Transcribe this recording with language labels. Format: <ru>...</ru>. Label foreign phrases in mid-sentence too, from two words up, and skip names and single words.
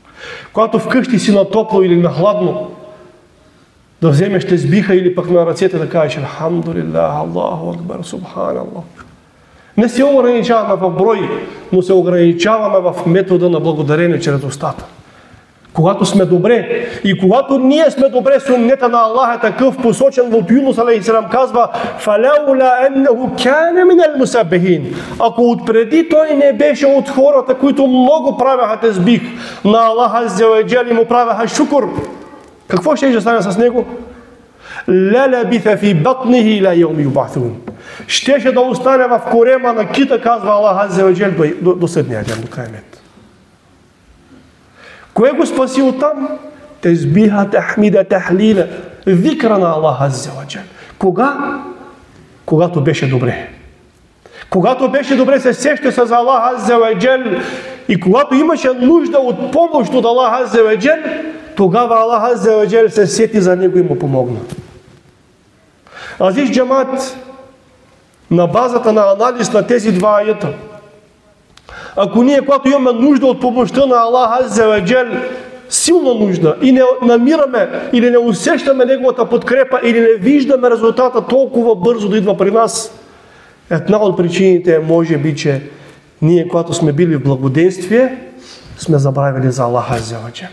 <bg>Когато вкъщи си на топло или на хладно, да вземеш тесбиха или пък на ръцете да кажеш</bg> <ar>الحمد لله، الله أكبر، سبحان الله.</ar> <bg>Не се ограничаваме в брой, но се ограничаваме в метода на благодарение чрез устата. Когато сме добре и когато ние сме добре, суннета на Аллах е такъв, посочен от Юнус алейхиссалам, казва</bg> <ar>فَلَوْلَا أَنَّهُ كَانَ مِنَ الْمُسَبِّحِينَ.</ar> <bg>Ако отпреди той не беше от хората, които много правяха тесбих на</bg> <ar>الله عز وجل</ar> <bg>и му правяха шукур, какво ще стане с него?</bg> <ar>لَلَبِثَ فِي بَطْنِهِ إِلَى يَوْمِ يُبْعَثُونَ.</ar> <bg>Щеше да остане в корема на кита, казва</bg> <ar>الله عز وجل,</ar> <bg>до съдния ден, до киямет. Кое го спаси оттам? Тесбиха, тахмида, тахлила, викра на</bg> <ar>الله عز وجل.</ar> <bg>Кога? Когато беше добре. Когато беше добре, се сеща с</bg> <ar>الله عز وجل</ar> <bg>и когато имаше нужда от помощ от</bg> <ar>الله عز وجل,</ar> <bg>тогава</bg> <ar>الله عز وجل</ar> <bg>се сети за него и му помогна.</bg> <tr>Aziz cemaat,</tr> <bg>на базата на анализ на тези два аята, ако ние, когато имаме нужда от помощта на</bg> <ar>الله عز وجل,</ar> <bg>силна нужда, и не намираме или не усещаме неговата подкрепа или не виждаме резултата толкова бързо да идва при нас, една от причините е, може би, че ние, когато сме били в благоденствие, сме забравили за</bg> <ar>الله عز وجل.</ar>